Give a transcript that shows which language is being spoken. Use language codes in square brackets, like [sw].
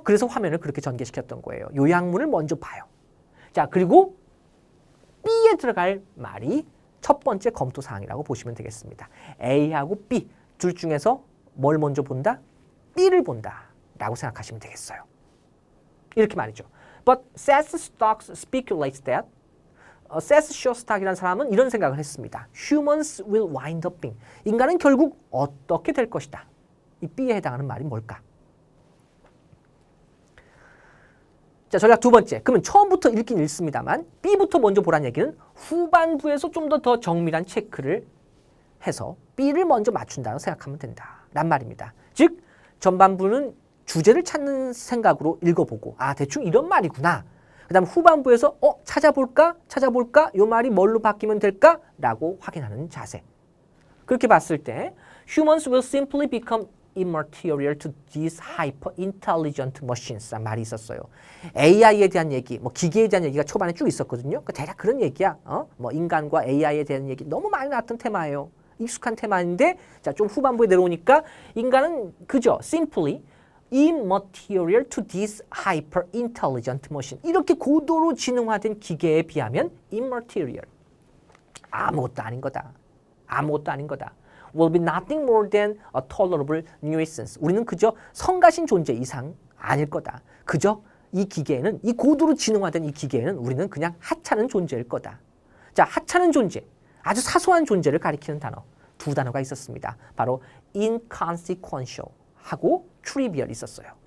[ko] 그래서 화면을 그렇게 전개시켰던 거예요. 요약문을 먼저 봐요. 자, 그리고 B에 들어갈 말이 첫 번째 검토 사항이라고 보시면 되겠습니다. A하고 B 둘 중에서 뭘 먼저 본다? B를 본다 라고 생각하시면 되겠어요. 이렇게 말이죠. [en] But Seth Stocks speculates that Seth Shostak [ko] 이라는 사람은 이런 생각을 했습니다. [en] Humans will wind up being. [ko] 인간은 결국 어떻게 될 것이다. 이 B에 해당하는 말이 뭘까? 자, 전략 두 번째. 그러면 처음부터 읽긴 읽습니다만 B부터 먼저 보라는 얘기는 후반부에서 좀 더 정밀한 체크를 해서 B를 먼저 맞춘다고 생각하면 된다. 란 말입니다. 즉 전반부는 주제를 찾는 생각으로 읽어보고 아 대충 이런 말이구나. 그 다음 후반부에서 찾아볼까 요 말이 뭘로 바뀌면 될까? 라고 확인하는 자세. [en] 그렇게 봤을 때 Humans will simply become immaterial to these hyper-intelligent machines [ko] 라는 말이 있었어요. AI에 대한 얘기, 뭐 기계에 대한 얘기가 초반에 쭉 있었거든요. 대략 그런 얘기야. 뭐 인간과 AI에 대한 얘기 너무 많이 나왔던 테마예요. 익숙한 테마인데 자, 좀 후반부에 내려오니까 인간은 그저 [en] simply immaterial to this hyper-intelligent machine. [ko] 이렇게 고도로 지능화된 기계에 비하면 immaterial. 아무것도 아닌 거다. 아무것도 아닌 거다. [en] will be nothing more than a tolerable nuisance. [ko] 우리는 그저 성가신 존재 이상 아닐 거다. 그저 이 기계에는, 이 고도로 지능화된 이 기계에는 우리는 그냥 하찮은 존재일 거다. 자, 하찮은 존재, 아주 사소한 존재를 가리키는 단어, 두 단어가 있었습니다. 바로 inconsequential 하고 trivial 있었어요.